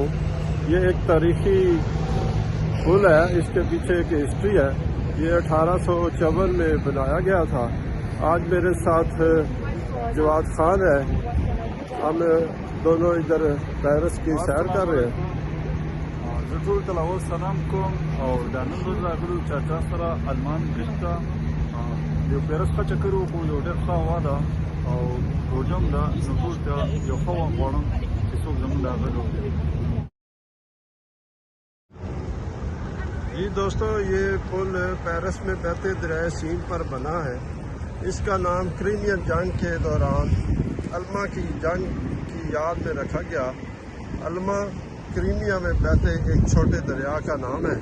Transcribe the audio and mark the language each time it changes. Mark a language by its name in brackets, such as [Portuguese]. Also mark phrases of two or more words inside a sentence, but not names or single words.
[Urdu] یہ ایک تاریخی پل ہے، اس کے پیچھے ایک ہسٹری ہے۔ یہ 1854 میں بنایا گیا تھا۔ آج میرے ساتھ جواد خان ہے، ہم دونوں ادھر پیرس کی سیر کر رہے ہیں۔ [Pashto] ضرور تلاول سلام کوم او دا نن ورځ راغلو چې تاسو سره المان برج ته یو پیرس ته چکر وکړو، یو ډېر ښه هوا ده او روژه هم ده، نو ټول ته یو ښه وخت غواړم چې څوک زموږ د هغه وکړي. [Urdu] جی دوستو، یہ پل پیرس میں بہتے دریائے سین پر بنا ہے۔ اس کا نام کریمین جنگ کے دوران علمہ کی جنگ کی یاد میں رکھا گیا۔ علمہ کریمیا میں بہتے ایک چھوٹے دریا کا نام ہے۔